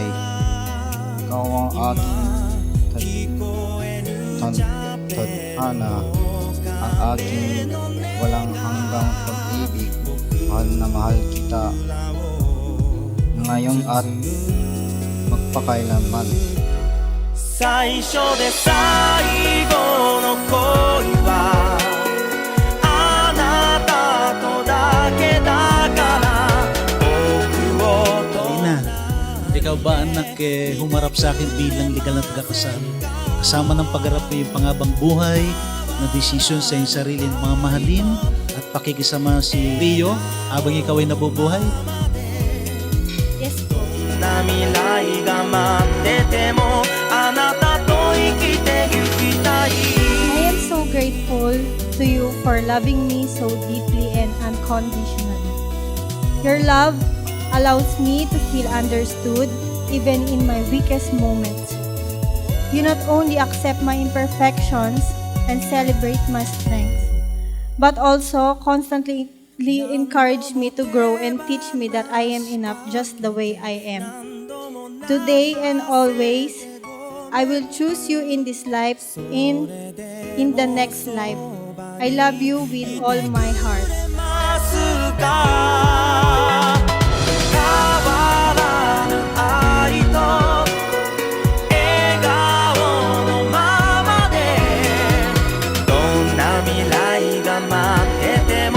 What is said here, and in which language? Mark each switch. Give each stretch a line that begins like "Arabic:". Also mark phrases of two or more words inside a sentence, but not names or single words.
Filipino: Ikaw ang aking tadhana, ang aking walang hanggang pag-ibig. Mahal na mahal kita ngayon at magpakailanman.
Japanese: 最初で最後の恋はあなたとだけだから僕を
Filipino: Alina, ikaw ba anak humarap sa akin bilang legal na tagakasal? Kasama ng pagharap na yung pangabang buhay na desisyon sa iyong sarili ng mga mahalin at pakikisama si Rio habang ikaw ay nabubuhay? Yes po.
Japanese: な未来が待っててもあなたと生きてゆきたい
English: I am so grateful to you for loving me so deeply and unconditionally. Your love allows me to feel understood even in my weakest moments. You not only accept my imperfections and celebrate my strengths, but also constantly encourage me to grow and teach me that I am enough just the way I am. Today and always, I will choose you in this life, in the next life. I love you with all my heart.
Japanese: ますか変わらぬ愛と笑顔のままでどんな未来が待ってて